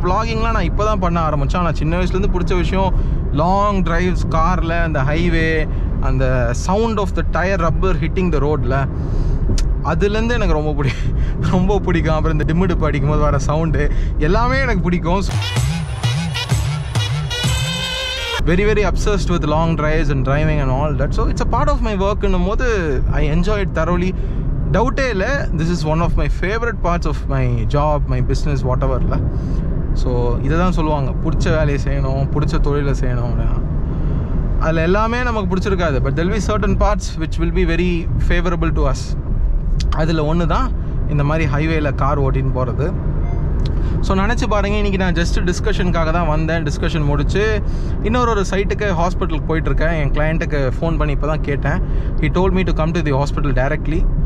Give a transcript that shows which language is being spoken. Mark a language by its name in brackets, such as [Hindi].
[Tamil] வ்ளாகிங்லாம் நான் இப்போ தான் பண்ண ஆரம்பித்தேன். ஆனால் சின்ன வயசுலேருந்து பிடிச்ச விஷயம் லாங் ட்ரைவ்ஸ் காரில், அந்த ஹைவே, அந்த [English] sound of the tyre rubber hitting the [Tamil] ரோட்டில், அதுலேருந்து எனக்கு ரொம்ப பிடிக்கும். அப்புறம் இந்த டிம்மிடுப்பு அடிக்கும்போது வர சவுண்டு எல்லாமே எனக்கு பிடிக்கும். [English] very very obsessed with long drives and driving and all that. So it's a part of my work in போது I enjoy it thoroughly. [Tamil] டவுட்டே இல்லை, [English] This is one of my favourite parts of my job, my business, whatever. [Tamil] So இதை தான் சொல்லுவாங்க, பிடிச்ச வேலையை செய்யணும், பிடிச்ச தொழிலை செய்யணும் அப்படின்னா. அதில் எல்லாமே நமக்கு பிடிச்சிருக்காது, [English] But there'll be certain parts which will be very favourable to us. [Tamil] அதில் ஒன்று தான் இந்த மாதிரி ஹைவேயில் கார் ஓட்டின்னு போகிறது. ஸோ நினச்சி பாருங்கள், இன்றைக்கி நான் ஜஸ்ட் டிஸ்கஷனுக்காக தான் வந்தேன். டிஸ்கஷன் முடிச்சு இன்னொரு சைட்டுக்கு ஹாஸ்பிட்டலுக்கு போயிட்டுருக்கேன். என் கிளையண்ட்டுக்கு ஃபோன் பண்ணி இப்போ தான் கேட்டேன். [English] he told me to come to the hospital directly.